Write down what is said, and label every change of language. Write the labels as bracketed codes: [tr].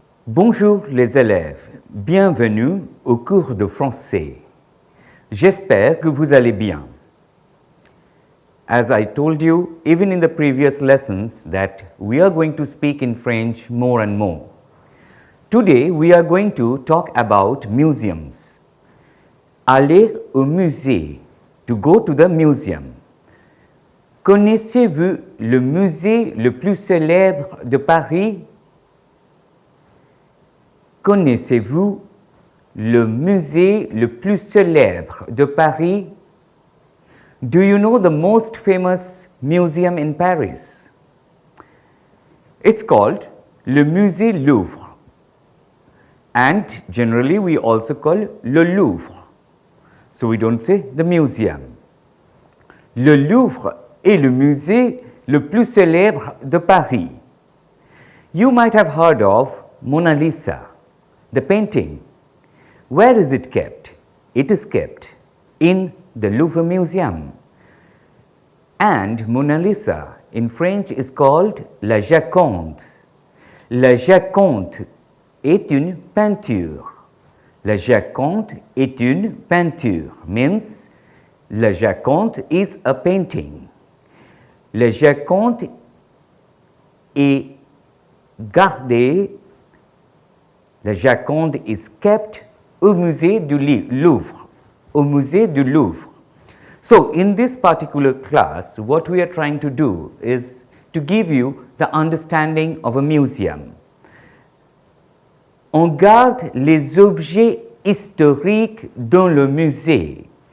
[fr] Bonjour les élèves, bienvenue au cours de français. J'espère que vous allez bien. [en] As I told you, even in the previous lessons, that we are going to speak in French more and more. Today, we are going to talk about museums. [fr] Aller au musée, [en] to go to the museum. [fr] Connaissez-vous le musée le plus célèbre de Paris? Connaissez-vous le musée le plus célèbre de Paris? [en] Do you know the most famous museum in Paris? It's called le musée Louvre, and generally we also call le Louvre. So we don't say the museum. [fr] Le Louvre est le musée le plus célèbre de Paris. [en] You might have heard of Mona Lisa, the painting. Where is it kept? It is kept in the Louvre Museum. And Mona Lisa in French is called la Joconde. [fr] La Joconde est une peinture. La Joconde est une peinture, [en] means la Joconde is a painting. [fr] La Joconde est gardée, [en] la Joconde is kept [fr] au musée du Louvre, au musée du Louvre. [en] So, in this particular class, what we are trying to do is to give you the understanding of a museum. [fr] On garde les objets historiques dans le musée.